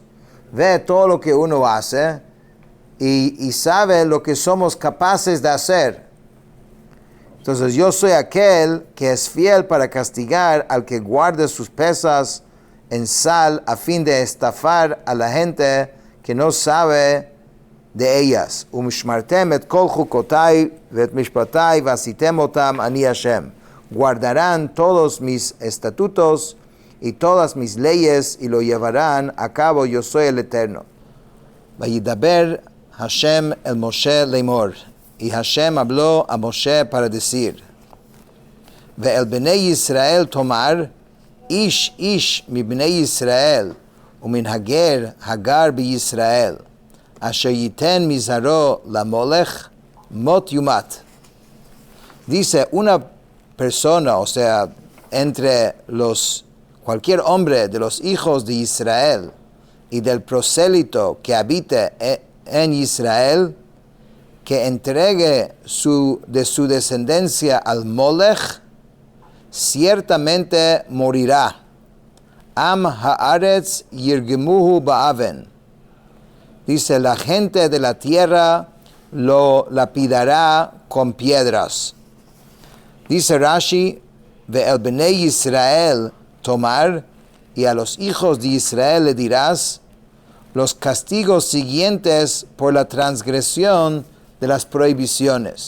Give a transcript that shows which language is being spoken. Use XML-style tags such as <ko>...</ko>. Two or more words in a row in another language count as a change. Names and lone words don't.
<es>Ve todo lo que uno hace y sabe lo que somos capaces de hacer. Entonces yo soy aquel que es fiel para castigar al que guarde sus pesas en sal a fin de estafar a la gente que no sabe de ellas.</es> <he>ושמרתם את כל חקתי ואת משפטי ועשיתם אתם אני השם.</he> <es>Guardarán todos mis estatutos y todas mis leyes y lo llevarán a cabo, yo soy el Eterno.</es> <he>וידבר השם אל משה לאמר.</he> <es>Y Hashem habló a Moshe para decir,</es> <he>ואל בני ישראל תאמר, איש איש מבני ישראל, ומן הגר בישראל, אשר יתן מזרעו למלך, מות יומת.</he> <es>Dice, una persona, o sea, entre cualquier hombre de los hijos de Israel y del prosélito que habite en Israel, que entregue de su descendencia al Molech, ciertamente morirá.</es> <he>עם הארץ ירגמהו באבן.</he> <es>Dice, la gente de la tierra lo lapidará con piedras. Dice Rashi,</es> <he>ואל בני ישראל תאמר,</he> <es>y a los hijos de Israel le dirás, los castigos siguientes por la transgresión de las prohibiciones.</es>